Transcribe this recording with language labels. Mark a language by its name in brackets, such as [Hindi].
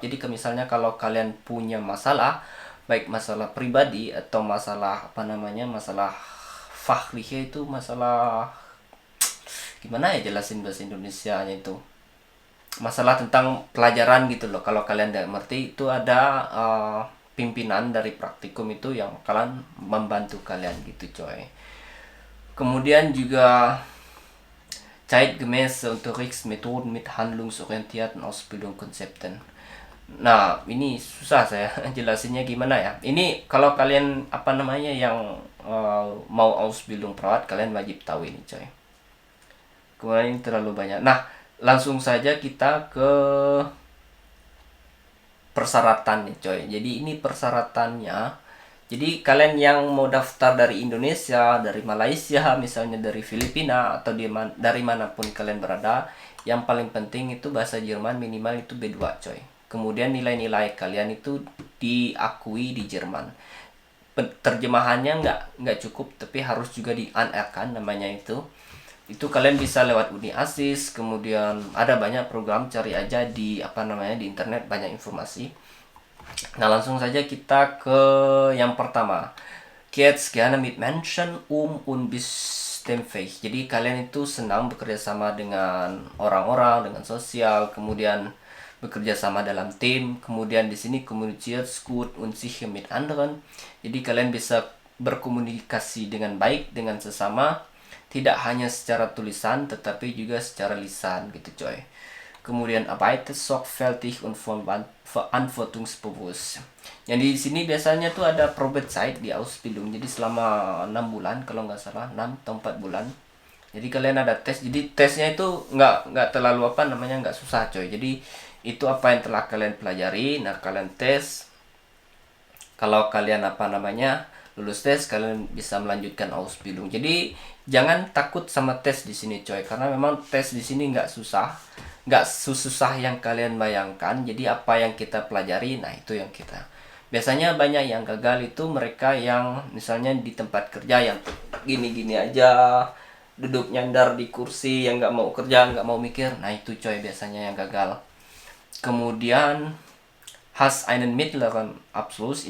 [Indonesian] Jadi misalnya kalau kalian punya masalah, baik masalah pribadi atau masalah apa namanya masalah fachliche, itu masalah gimana ya jelasin bahasa Indonesianya itu masalah tentang pelajaran gitu loh. Kalau kalian tidak mengerti itu ada pimpinan dari praktikum itu yang kalian membantu kalian gitu coy. Kemudian juga [German] zeitgemäße Unterrichtsmethoden mit handlungsorientierten Ausbildungskonzepten. [Indonesian] Nah, ini susah saya jelasinnya gimana ya. Ini kalau kalian apa namanya yang mau Ausbildung perawat, kalian wajib tahu ini, coy. Kemudian ini terlalu banyak. Nah, langsung saja kita ke persyaratan nih, coy. Jadi ini persyaratannya. Jadi kalian yang mau daftar dari Indonesia, dari Malaysia, misalnya dari Filipina atau dari manapun kalian berada, yang paling penting itu bahasa Jerman minimal itu B2 coy. Kemudian nilai-nilai kalian itu diakui di Jerman. Terjemahannya nggak cukup, tapi harus juga di-anerkan namanya itu. Itu kalian bisa lewat Uni Asis, kemudian ada banyak program, cari aja di apa namanya di internet banyak informasi. Nah, langsung saja kita ke yang pertama. [German] Geht's gerne mit Menschen und bist fähig. [Indonesian] Jadi kalian itu senang bekerja sama dengan orang-orang, dengan sosial, kemudian bekerja sama dalam tim, kemudian di sini [German] kommuniziert gut und sicher mit anderen. [Indonesian] Jadi kalian bisa berkomunikasi dengan baik dengan sesama, tidak hanya secara tulisan tetapi juga secara lisan gitu coy. Kemudian [German] arbeitet sorgfältig und verantwortungsbewusst. [Indonesian] Yang di sini biasanya tuh ada Probezeit di Ausbildung. Jadi selama 6 bulan kalau nggak salah, 6 atau 4 bulan. Jadi kalian ada tes. Jadi tesnya itu nggak terlalu apa namanya nggak susah coy. Jadi itu apa yang telah kalian pelajari. Nah kalian tes. Kalau kalian apa namanya lulus tes, kalian bisa melanjutkan Ausbildung. Jadi jangan takut sama tes di sini coy, karena memang tes di sini nggak susah, nggak susah yang kalian bayangkan. Jadi apa yang kita pelajari, nah itu yang kita. Biasanya banyak yang gagal itu mereka yang misalnya di tempat kerja yang gini-gini aja, duduk nyandar di kursi, yang nggak mau kerja, nggak mau mikir. Nah itu coy biasanya yang gagal. Kemudian [German] has einen mittleren Abschluss.